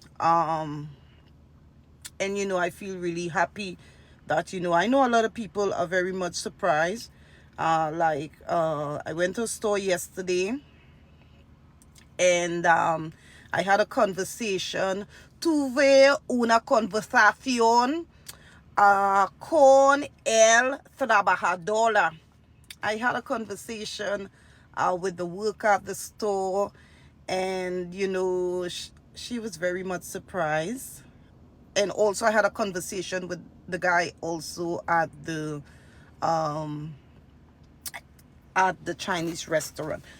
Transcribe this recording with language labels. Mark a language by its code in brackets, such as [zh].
[en] And, I feel really happy that, I know a lot of people are very much surprised. I went to a store yesterday, and I had a conversation. [es] Tuve una conversación con el trabajador. [en] I had a conversation with the worker at the store, and she was very much surprised And also I had a conversation with the guy also um at the Chinese restaurant.